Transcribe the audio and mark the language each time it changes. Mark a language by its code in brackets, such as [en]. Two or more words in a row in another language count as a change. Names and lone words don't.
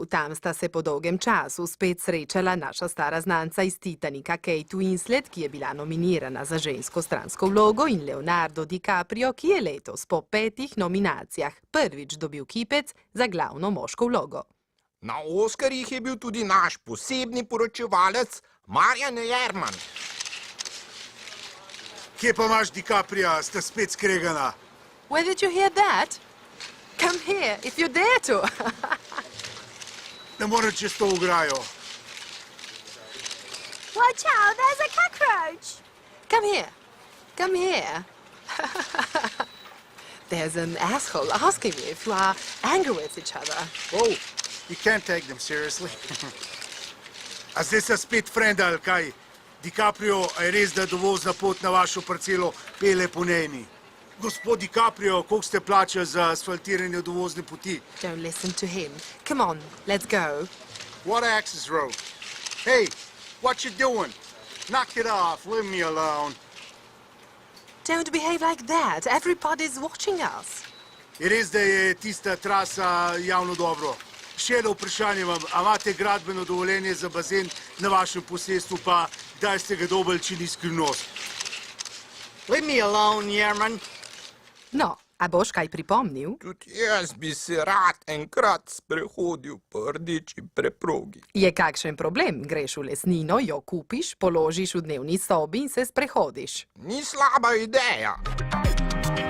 [sl] Tam sta se po dolgem času spet srečala naša stara znanca iz Titanika Kate Winslet, ki je bila nominirana za žensko stransko vlogo, in Leonardo Di Caprio, ki je letos po 5 nominacijah prvič dobil kipec za glavno moško vlogo. Na Oskarjih je bil tudi naš posebni poročevalec Marjan Jerman. Kje pa imaš Di Caprija, sta spet skregana? [en] Where did you hear that? Come here, if you dare to. [sl] Ne morem čez to ograjo. [en] Watch out, there's a cockroach. Come here. Come here. There's an asshole asking you if you are angry with each other. Oh, you can't take them seriously. [sl] A zdaj se spet frenda, ali kaj? Di Caprio, a je res, da dovozna pot na vašo parcelo pele po nejni? Gospod Di Caprio, koliko ste plačali za asfaltiranje dovozne poti? [en] Don't listen to him. Come on, let's go. What access road? Hey, what you doing? Knock it off, leave me alone. Don't behave like that. Everybody's watching us. [sl] Je res, da je tista trasa javno dobro? Še eno vprašanje vam, a imate gradbeno dovoljenje za bazen na vašem posestvu, pa kdaj ste ga dobili, če ni skrivnost? [en] Leave me alone, Jerman. [sl] No, a boš kaj pripomnil? Tudi jaz bi se rad enkrat sprehodil po rdeči preprogi. Je kakšen problem? Greš v lesnino, jo kupiš, položiš v dnevni sobi in se sprehodiš. Ni slaba ideja.